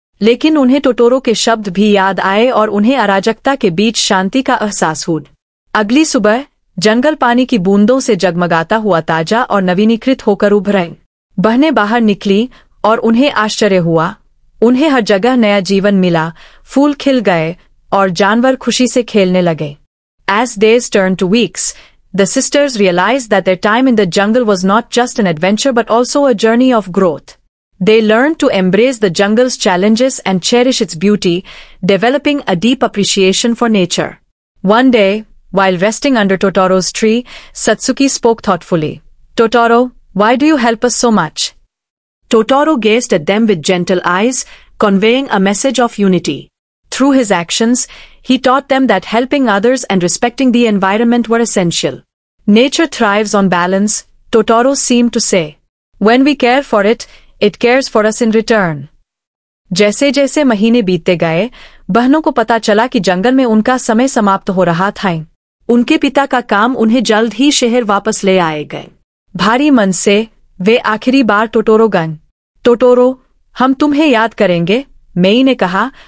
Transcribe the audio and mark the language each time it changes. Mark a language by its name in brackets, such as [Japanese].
[Hindi] लेकिन उन्हें टोटोरो के शब्द भी याद आए और उन्हें अराजकता के बीच शांति का एहसास हुआ। अगली सुबह जंगल पानी की बूंदों से जगमगाता हुआ ताजा और नवीनीकृत होकर उभरा। बहनें बाहर निकली और उन्हें आश्चर्य हुआ। उन्हें हर जगह नया जीवन मिला, फूल खिल गए और जानवर खुशी से खेलने लगे। [English] As days turned to weeks, the sisters realized that their time in the jungle was not just an adventure but also a journey of growth. They learned to embrace the jungle's challenges and cherish its beauty, developing a deep appreciation for nature. One day, while resting under Totoro's tree, Satsuki spoke thoughtfully. Totoro, why do you help us so much? Totoro gazed at them with gentle eyes, conveying a message of unity. Through his actions, he taught them that helping others and respecting the environment were essential. Nature thrives on balance, Totoro seemed to say. When we care for it, it cares for us in return. [Hindi] जैसे जैसे महीने बीतते गए, बहनों को पता चला कि जंगल में उनका समय समाप्त हो रहा था। उनके पिता का काम उन्हें जल्द ही शहर वापस ले आए गए। भारी मन से वे आखिरी बार टोटोरो गए। टोटोरो, हम तुम्हें याद करेंगे, मेई ने कहा।